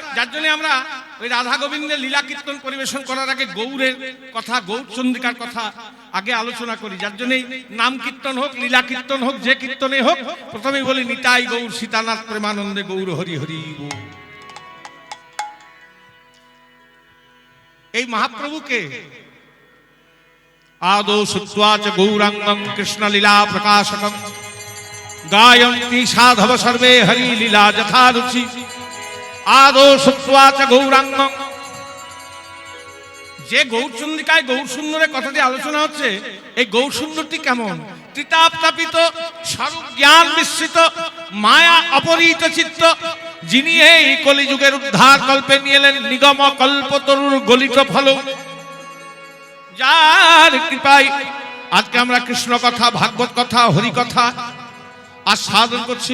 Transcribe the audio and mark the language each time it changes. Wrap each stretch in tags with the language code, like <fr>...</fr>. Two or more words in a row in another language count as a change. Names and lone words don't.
<bn>যার জন্য আমরা ওই রাধা গোবিন্দের লীলা কীর্তন পরিবেশন করার আগে গৌরের কথা, গৌরচন্দ্রিকার কথা আগে আলোচনা করি। যার জন্য নাম কীর্তন হোক, লীলা কীর্তন হোক, যে কীর্তনে হোক, প্রথমেই বলি নিতাই গৌর সীতানাথ প্রেমানন্দে গৌর হরি হরি গৌর। এই মহাপ্রভুকে</bn> <sa>आदौ श्रुत्वा च गौरांगं कृष्णलीला प्रकाशकं गायन्ति साधव सर्वे हरि लीला यथा रुचि। आदौ श्रुत्वा च गौरांगं,</sa> <bn>যে গৌরচন্দ্রিকায় গৌর সুন্দরের কথা দিয়ে আলোচনা হচ্ছে, এই গৌর সুন্দরটি কেমন? তিতাপ তাপিত স্বরূপ জ্ঞান মিশ্রিত মায়া অপরিহিত চিত্ত, যিনি এই কলিযুগের উদ্ধার কল্পে নিয়ে এলেন নিগম কল্পতরুর গলিত ফল, যার কৃপায় আজকে আমরা কৃষ্ণ কথা, ভাগবত কথা, হরি কথা আস্বাদন করছি।</bn>